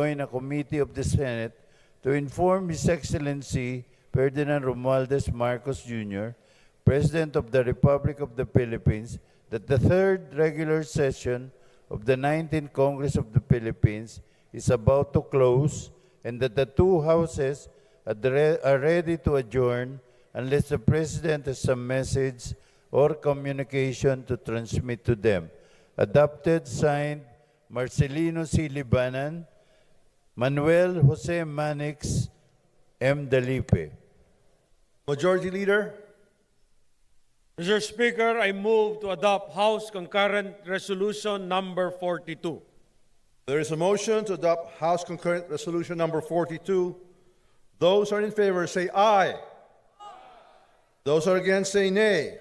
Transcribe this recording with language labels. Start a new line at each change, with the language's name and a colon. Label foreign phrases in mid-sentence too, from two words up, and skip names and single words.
English: a committee of the Senate to inform His Excellency Ferdinand Romualdez Marcos Jr., President of the Republic of the Philippines, that the third regular session of the 19th Congress of the Philippines is about to close and that the two houses are ready to adjourn unless the President has some message or communication to transmit to them. Adopted, signed, Marcelino C. Libanan, Manuel Jose Manix M. Dalipe. Majority Leader, Mr. Speaker, I move to adopt House Concurrent Resolution Number 42. there is a motion to adopt House Concurrent Resolution Number 42. Those are in favor say aye. Those are against say nay.